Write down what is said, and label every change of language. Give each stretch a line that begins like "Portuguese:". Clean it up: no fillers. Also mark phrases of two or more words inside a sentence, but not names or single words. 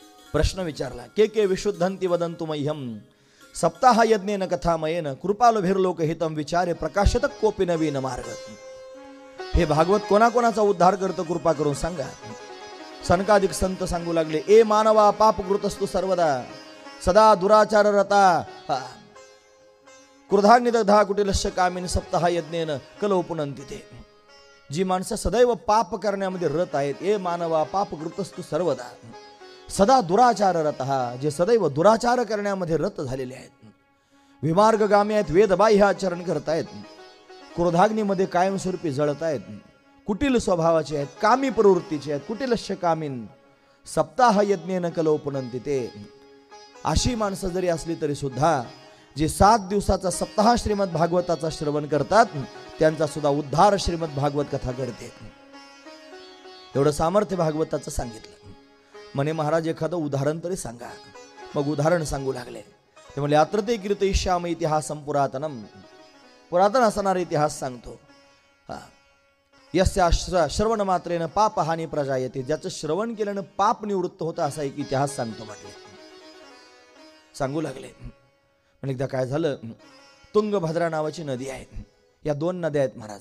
Marathi: प्रश्न विचारला,
Sanskrit: के विशुद्धंती वदंतु मह्यम सप्ताह यज्ञेन कथामयेन कृपालभिर्लोकहितं विचारे प्रकाशत कोपी नवीन मार्ग.
Marathi: हे भागवत कोणाकोणाचा उद्धार करतं कृपा करून सांगा. सनकादिक संत सांगू लागले,
Sanskrit: ए मानवा पापकृतस्तु सर्वदा सदा दुराचार रता क्रोधाग्निदग्धा कुटिलस्य कामिनी सप्ताह यज्ञेन कलौ पुनंती ते.
Marathi: जी माणसं सदैव पाप करण्यामध्ये रत आहेत,
Sanskrit: ए मानवा पापकृतस्तु सर्वदा सदा दुराचार रतः,
Marathi: जे सदैव दुराचार करण्यामध्ये रत झालेले आहेत, विमार्गगामी आहेत, वेदबाह्य आचरण करतायत, क्रोधाग्नीमध्ये कायमस्वरूपी जळत आहेत, कुटील स्वभावाचे आहेत, कामी प्रवृत्तीचे आहेत,
Sanskrit: कुटिलस्य कामीन सप्ताह यज्ञेन कलौ पुनंती ते.
Marathi: अशी माणसं जरी असली तरी सुद्धा जे 7 दिवसाचा सप्ताह श्रीमद भागवताचा श्रवण करतात त्यांचा सुद्धा उद्धार श्रीमद भागवत कथा करते. एवढं सामर्थ्य भागवताचं सांगितलं. म्हणे महाराज एखादं उदाहरण तरी सांगा. मग उदाहरण सांगू लागले. ते म्हणले,
Sanskrit: अत्र ते कीर्तयिष्यामि इतिहासं पुरातनम,
Marathi: पुरातन असणारा इतिहास सांगतो.
Sanskrit: यस्या श्रवण मात्रेनं पाप हानी प्रजायते,
Marathi: ज्याचं श्रवण केल्यानं पाप निवृत्त होतं असा एक इतिहास सांगतो म्हटले. सांगू लागले. म्हणजे एकदा काय झालं, तुंगभद्रा नावाची नदी आहे. या 2 नद्या आहेत महाराज.